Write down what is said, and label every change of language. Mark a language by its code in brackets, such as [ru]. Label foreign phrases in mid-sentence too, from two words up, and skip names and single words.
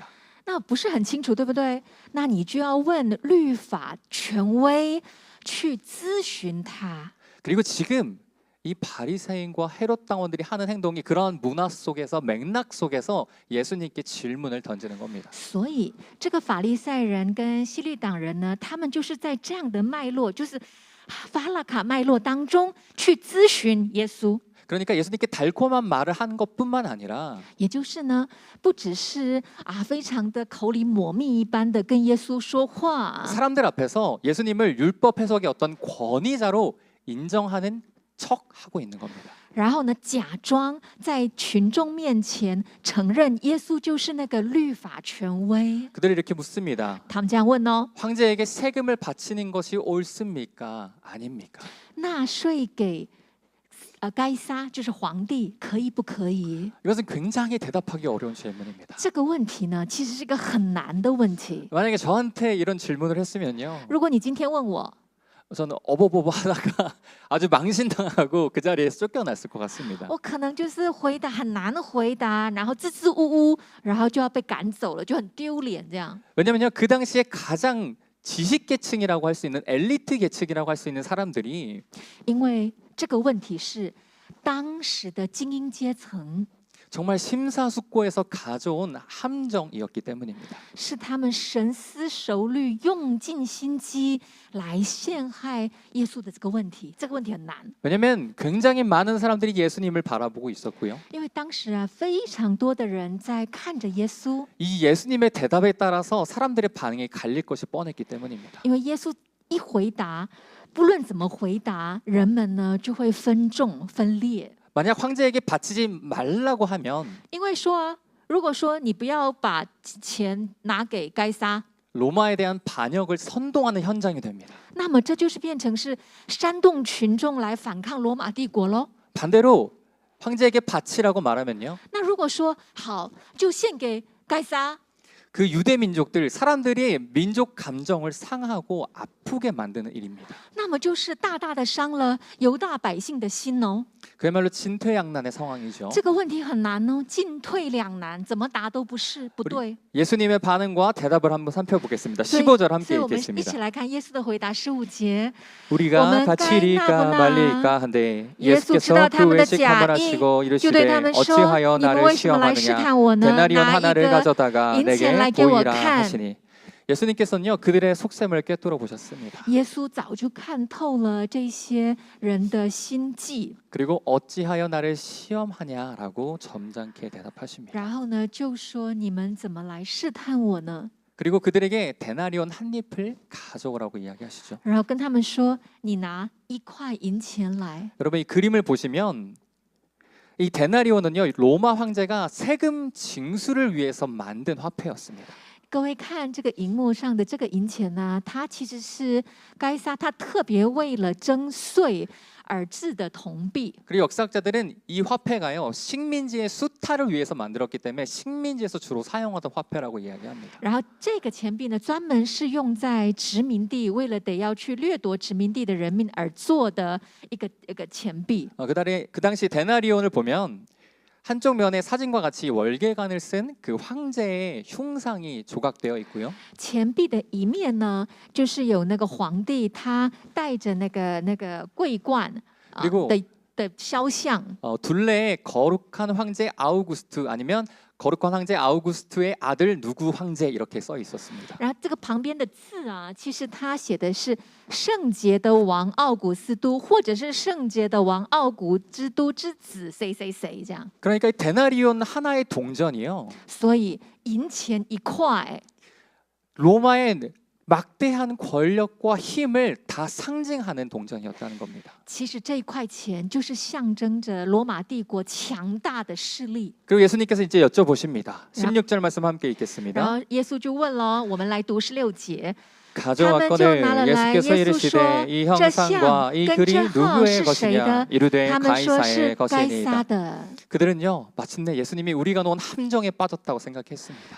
[zh] 那不是很清楚，对不对？那你就要问律法权威去咨询他。 [ko] 그리고 지금 이 바리새인과 헤롯 당원들이 하는 행동이 그런 문화 속에서 맥락 속에서 예수님께 질문을 던지는 겁니다. [zh] 所以这个法利赛人跟希律党人呢，他们就是在这样的脉络，就是法拉卡脉络当中去咨询耶稣。 [ko] 그러니까 예수님께 달콤한 말을 한 것뿐만 아니라 [zh] 也就是呢，不只是非常的口里抹蜜一般的跟耶稣说话， [ko] 사람들 앞에서 예수님을 율법 해석의 어떤 권위자로 인정하는 척하고 있는 겁니다. [zh] 然后呢，假装在群众面前承认耶稣就是那个律法权威。 [ko] 그들이 이렇게 묻습니다. [zh] 他们这样问哦， [ko] 황제에게 세금을 바치는 것이 옳습니까? 아닙니까? [zh] 纳税给该撒就是皇帝，可以不可以？ [ko] 이것은 굉장히 대답하기 어려운 질문입니다. [zh] 这个问题呢，其实是一个很难的问题。 [ko] 만약에 저한테 이런 질문을 했으면요, [zh] 如果你今天问我， [ko] 저는 어버버버 하다가 아주 망신당하고 그 자리에서 쫓겨났을 것 같습니다. [zh] 我可能就是回答很难回答，然后支支吾吾，然后就要被赶走了，就很丢脸这样。 [ko] 왜냐면요, 그 당시에 가장 지식계층이라고 할 수 있는 엘리트 계층이라고 할 수 있는 사람들이 [zh] 因为这个问题是当时的精英阶层， [ko] 정말 심사숙고해서 가져온 함정이었기 때문입니다. [zh] 是他们深思熟虑、用尽心机来陷害耶稣的这个问题。这个问题很难， [ko] 왜냐하면 굉장히 많은 사람들이 예수님을 바라보고 있었고요. [zh] 因为当时啊，非常多的人在看着耶稣， [ko] 이 예수님의 대답에 따라서 사람들의 반응이 갈릴 것이 뻔했기 때문입니다. [zh] 因为耶稣一回答，不论怎么回答，人们呢就会分众分裂。 [ko] 만약 황제에게 바치지 말라고 하면 [zh] 因为说啊，如果说你不要把钱拿给该撒， [ko] 로마에 대한 반역을 선동하는 현장이 됩니다. [zh] 那么这就是变成是煽动群众来反抗罗马帝国喽。 [ko] 반대로 황제에게 바치라고 말하면요. [zh] 那如果说好，就献给该撒， [ko] 그 유대 민족들 사람들이 민족 감정을 상하고 아프게 만드는 일입니다. [zh] 那么就是大大的伤了犹大百姓的心哦。 [ko] 그야말로 진퇴양난의 상황이죠. [zh] 这个问题很难哦，进退两难，怎么答都不是不对。 [ko] 예수님의 반응과 대답을 한번 살펴보겠습니다. [zh] 所以 [ko] 15절 함께 [zh] 我们一 [ko] 읽겠습니다. [zh] 起来看耶稣的回答15节。 [ko] 우리가 바치리까 말리까 한데 예수께서 그 외식함을 하시고 이르시되 어찌하여 나를 시험하느냐 데나리온 하나를 가져다가 내게 보이라 하시니 예수님께서는요 그들의 속셈을 꿰뚫어 보셨습니다. [zh] 耶稣早就看透了这些人的心计， [ko] 그리고 어찌하여 나를 시험하냐라고 점잖게 대답하십니다. [zh] 然后呢就说你们怎么来试探我呢？ [ko] 그리고 그들에게 데나리온 한 잎을 가져오라고 이야기하시죠. [zh] 然后跟他们说，你拿1块银钱来。 [ko] 여러분 이 그림을 보시면 이 데나리온은요 로마 황제가 세금 징수를 위해서 만든 화폐였습니다. [zh] 各位看这个荧幕上的这个银钱呢，它其实是该撒他特别为了征税而制的铜币。 [ko] 그리고 역사학자들은 이 화폐가요 식민지의 수탈을 위해서 만들었기 때문에 식민지에서 주로 사용하던 화폐라고 이야기합니다. [zh] 然后这个钱币呢，专门是用在殖民地，为了得要去掠夺殖民地的人民而做的一个钱币。 [ko] 그 당시 데나리온을 보면 한쪽 면에 사진과 같이 월계관을 쓴 그 황제의 흉상이 조각되어 있고요. [zh] 钱币的一面呢，就是有那个皇帝他戴着那个桂冠 [ko] 그리고 [zh] 的肖像。 [ko] 둘레에 거룩한 황제 아우구스트 아니면 거룩한 황제 아우구스트의 아들 누구 황제 이렇게 써 있었습니다. [zh] 然后这个旁边的字啊，其实他写的是圣洁的王奥古斯都，或者是圣洁的王奥古之都之子谁谁谁这样。 [ko] 그러니까 데나리온 하나의 동전이요. [zh] 所以银钱1块， [ko] 로마의 막대한 권력과 힘을 다 상징하는 동전이었다는 겁니다. [zh] 其实这1块钱就是象征着罗马帝国强大的势力。 [ko] 그리고 예수님께서 이제 여쭤보십니다. 16절 말씀 함께 [zh] 然 [ko] 읽겠습니다. [zh] 后耶稣就问了，我们来读16节。 [ko] 가져왔거늘 예수께서 이르시되 이 형상과 이 글이 누구의 것이냐 이르되 [zh] 他们说 [ko] 가이사의 [zh] 是该撒 [ko] 것이니이다. [zh] 的。 [ko] 그들은요 마침내 예수님이 우리가 놓은 함정에 빠졌다고 생각했습니다.